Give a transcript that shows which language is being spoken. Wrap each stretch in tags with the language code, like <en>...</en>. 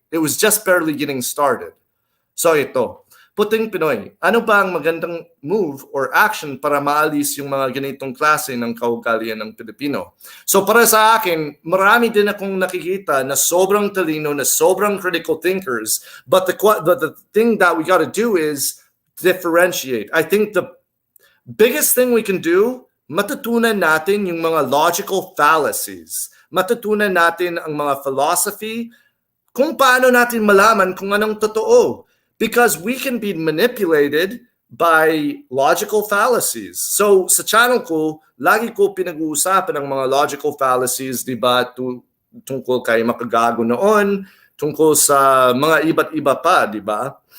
<en>It was just barely getting started.</en> <tl>So ito, Puting Pinoy, ano ba ang magandang move or action para maalis yung mga ganitong klase ng kaugalian ng Pilipino? So para sa akin, marami din akong nakikita na sobrang talino, na sobrang critical thinkers,</tl> <en>but the thing that we got to do is differentiate. I think the biggest thing we can do,</en> <tl>matutunan natin yung mga logical fallacies. Matutunan natin ang mga philosophy, kung paano natin malaman kung anong totoo.</tl> <en>Because we can be manipulated by logical fallacies.</en> <tl>So sa channel ko, lagi ko pinag-uusapan ang mga logical fallacies, diba, tungkol kay makagago noon, tungkol sa mga iba't iba pa, diba?</tl>